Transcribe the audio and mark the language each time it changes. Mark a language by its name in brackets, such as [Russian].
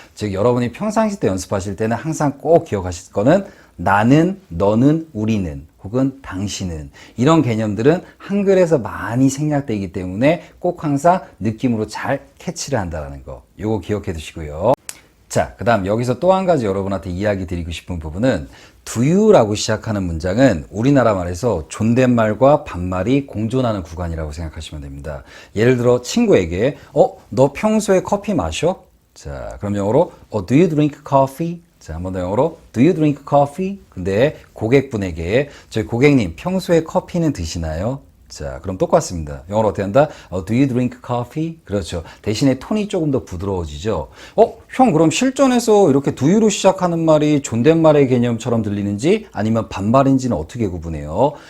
[Korean] 즉 여러분이 평상시 때 연습하실 때는 항상 꼭 기억하실 거는 나는, 너는, 우리는 혹은 당신은 이런 개념들은 한글에서 많이 생략되기 때문에 꼭 항상 느낌으로 잘 캐치를 한다는 거 요거 기억해 두시고요. 자, 그 다음 여기서 또 한 가지 여러분한테 이야기 드리고 싶은 부분은 do you라고 시작하는 문장은 우리나라 말에서 존댓말과 반말이 공존하는 구간이라고 생각하시면 됩니다. 예를 들어 친구에게 너 평소에 커피 마셔? 자, 그럼 영어로 [English] do you drink coffee? [Korean] 자, 한 번 더 영어로 [English] do you drink coffee? [Korean] 근데 고객분에게 저희 고객님 평소에 커피는 드시나요? 자, 그럼 똑같습니다. 영어로 어떻게 한다? [English] Do you drink coffee? [Korean] 그렇죠. 대신에 톤이 조금 더 부드러워지죠. 형, 그럼 실전에서 이렇게 do you로 시작하는 말이 존댓말의 개념처럼 들리는지 아니면 반말인지는 어떻게 구분해요?